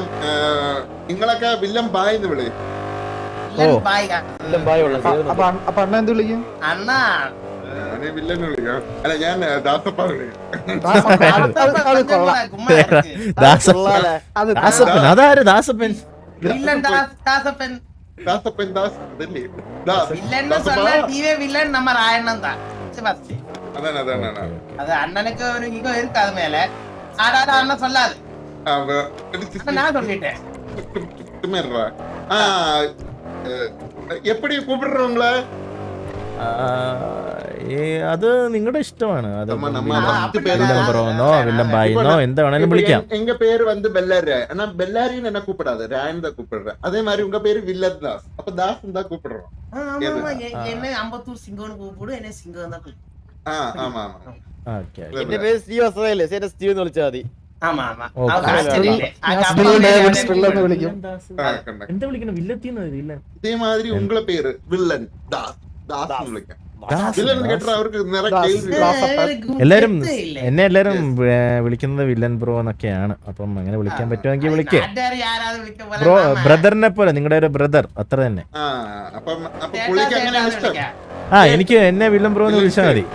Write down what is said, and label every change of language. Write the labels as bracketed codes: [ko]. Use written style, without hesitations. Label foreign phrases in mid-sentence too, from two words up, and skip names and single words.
[ml] നിങ്ങളൊക്കെ വില്ലൻ ബായ് എന്ന് വിളി. അപ്പൊ അണ്ണ എന്ത് വിളിക്കും? വില്ലനെ വിളിക്കാം. അല്ല ഞാൻ ദാസപ്പ വിളിക്കാം. അതാര് ദാസപ്പൻ? [ta] அது அண்ணனுக்கு ஒரு ஈகோ இருக்கு அது மேல. ஆடாத அண்ணன் சொல்லாது, நான் சொல்லிட்டேன். எப்படி கூப்பிடுறவங்கள [ml] അത് നിങ്ങളുടെ ഇഷ്ടമാണ്. അത് [ta] நம்ம பத்து பேரு [ml] വില്ലൻ ബ്രോന്നോ വില്ലൻ ബായിന്നോ എന്ത് വേണേലും വിളിക്കാം. [ta] எங்க பேரு வந்து பெல்லாரி. ஆனா பெல்லாரின்னு என்ன கூப்பிடாது, ராயன் தான் கூப்பிடுறேன். அதே மாதிரி உங்க பேரு வில்லன் தாஸ், அப்ப தாஸ் தான் கூப்பிடுறோம். என்ன அம்பத்தூர் சிங்கம்னு கூப்பிடு, என்ன சிங்கம் தான் கூப்பிடு. ஆமா ஆமா. [ml] ഓക്കെ എന്റെ പേര് സ്റ്റീവ് അസ്രയില്ലേ, സ്റ്റീവ് എന്ന് വിളിച്ചാൽ മതി. [ta] ஆமா ஆமா Okay. அவர் ஆஸ்திரேலியா. [ml] ഞാൻ still David still എന്ന് വിളിക്കും. എന്താ വിളിക്കണം? വില്ലത്തിന്ന് വില്ലൻ. [ta] இதே மாதிரி உங்கள பேரு வில்லன் தாஸ், தாஸ் விളിക്കാം. [ml] ദാസ്. വില്ലൻ കേട്ടാ അവർക്ക് നിറ കേൾവി. എല്ലാരും എന്നെ എല്ലാരും വിളിക്കുന്നത് വില്ലൻ ബ്രോ എന്നൊക്കെയാണ്. അപ്പം അങ്ങനെ വിളിക്കാൻ പറ്റുമെങ്കിൽ വിളിക്കേ. ബ്രോ ബ്രദറിനെ പോലെ, നിങ്ങളുടെ ഒരു ബ്രദർ അത്ര തന്നെ. അപ്പം പുള്ളിക്ക് അങ്ങനെയാണ് ഇഷ്ടം. എനിക്ക് എന്നെ വില്ലൻ ബ്രോ എന്ന് വിളിച്ചാൽ മതി.